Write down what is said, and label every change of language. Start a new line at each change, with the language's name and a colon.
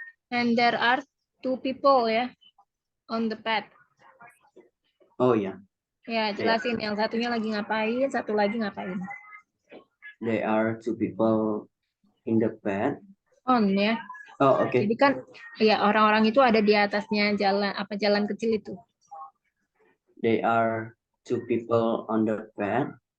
English: And there are two people ya on the path.
Indonesian: Oh ya. Ya, jelasin. Yang satunya lagi ngapain, satu lagi ngapain.
English: There are two people in the path. On ya. Oh, oke. Okay.
Indonesian: Jadi kan ya orang-orang itu ada di atasnya jalan kecil itu.
English: There are two people on the path.